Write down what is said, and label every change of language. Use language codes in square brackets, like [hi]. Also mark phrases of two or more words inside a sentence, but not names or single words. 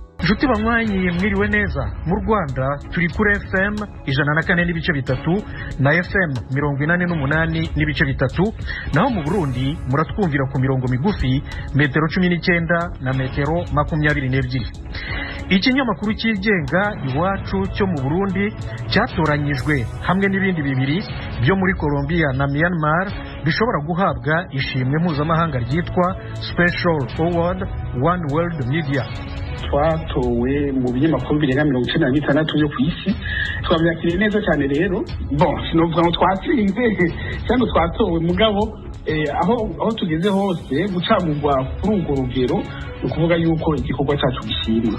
[rw] Nshuti banywanyi mwiriwe neza. Mu Rwanda turi kuri FM 104.3 na FM 88.3, naho mu Burundi muratwumvira ku mirongo migufi metero 19 na metero 22. Ikinyamakuru cyigenga Iwacu cyo mu Burundi cyatoranyijwe hamwe n'ibindi bibiri byo muri Colombia na Myanmar bishobora guhabwa ishimwe mpuzamahanga ryitwa Special Award One World Media. Twatowe mu binyamakuru birenga 96 byo ku isi, twabyakiriye neza cyane. [rn] Rero sinovuga ngo twatsinze cyangwa twatowe, mugabo aho tugeze hose gucamurwa kuri urwo rugero ni ukuvuga yuko igikorwa cyacu gishimwa.